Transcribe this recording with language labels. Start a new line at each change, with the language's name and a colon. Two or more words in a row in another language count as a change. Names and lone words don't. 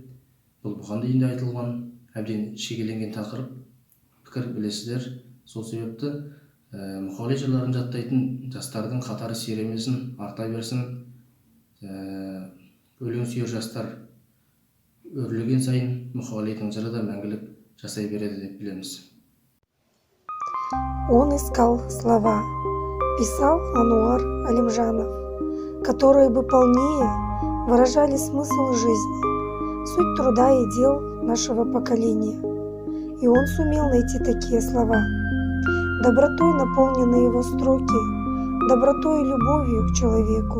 Kazakh: Бұл бұған дейін де айтылған, әбден шегеленген тақырып, пікір білесіздер. Сол себепті Мұқағали жырларын жаттайтын жастардың қатары сиремесін, арта берсін. Өлең сүйер жастар өрлеген сайын Мұқағалидың жыры да мәңгілік жасай береді деп білеміз.
Russian: Он искал слова, писал Ануар Алимжанов, которые бы полнее выражали смысл жизни, суть труда и дел нашего поколения. И он сумел найти такие слова. Добротой наполнены его строки, добротой и любовью к человеку.